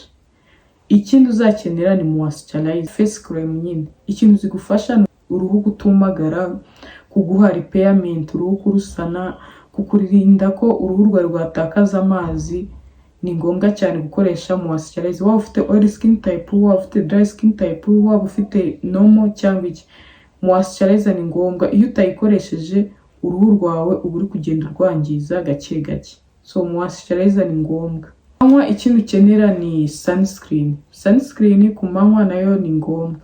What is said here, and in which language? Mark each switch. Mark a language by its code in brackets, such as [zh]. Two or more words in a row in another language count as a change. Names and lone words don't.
[rw] Ikindi uzakenera ni moisturizer, [en] face cream [rw] nyine. Ikintu zigufasha uruhu gutumagara, kuguha repairment, uruhu kurusana, kukurinda ko uruhu rwawe rwatakaza amazi. Ni ngombwa cyane gukoresha moisturizer, waba ufite [en] oil skin type, [rw] waba ufite [en] dry skin type, [rw] waba ufite normal cyangwa iki. Moisturizer ni ngombwa, iyo utayikoresheje uruhu rwawe uba uri kugenda urwangiza gake gake. So moisturizer ni ngombwa. Manywa ikintu ukenera ni sunscreen ku manywa nayo ni ngombwa.